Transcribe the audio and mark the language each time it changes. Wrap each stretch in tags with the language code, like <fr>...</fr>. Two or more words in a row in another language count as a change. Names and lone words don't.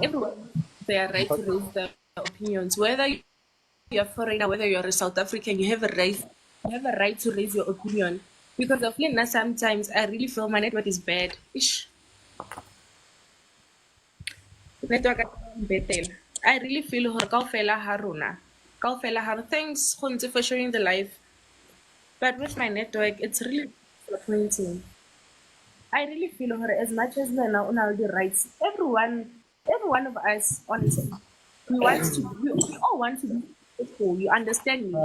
<en>Everyone has their right to raise their opinions. Whether you're a foreigner, whether you're a South African, you have a right to raise your opinion. Because of Lena, sometimes I really feel my network is bad. Ish. Network is better. I really feel her</en> <st>kaofela ha rona. Kaofela ha</st> <en>thanks Khonzi, for sharing the life. But with my network, it's really disappointing. I really feel her as much as Lena on all the rights. Every one of us, honestly, we all want to be successful. You understand me?</en>